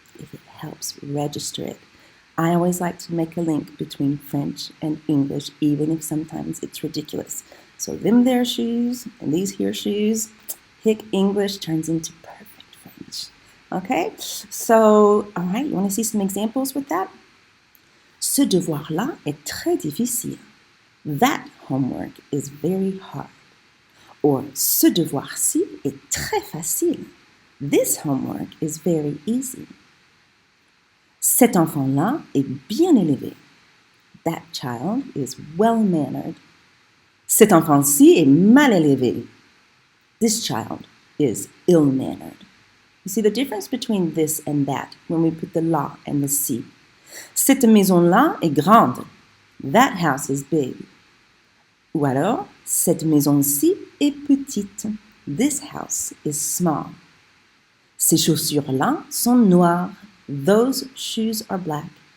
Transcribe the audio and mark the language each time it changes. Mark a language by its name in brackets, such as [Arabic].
[English] If it helps, register it. I always like to make a link between French and English, even if sometimes it's ridiculous. So them there shoes and these here shoes, hick English turns into perfect French. Okay, so, all right, you want to see some examples with that? [French] Ce devoir-là est très difficile. [English] That homework is very hard. [French] Or ce devoir-ci est très facile. [English] This homework is very easy. [French] Cet enfant-là est bien élevé. [English] That child is well-mannered. [French] Cet enfant-ci est mal élevé. [English] This child is ill-mannered. You see the difference between this and that when we put the la and the ci. [French] Cette maison-là est grande. [English] That house is big. [French] Ou alors, cette maison-ci est petite. [English] This house is small. [French] Ces chaussures-là sont noires. [English] Those shoes are black.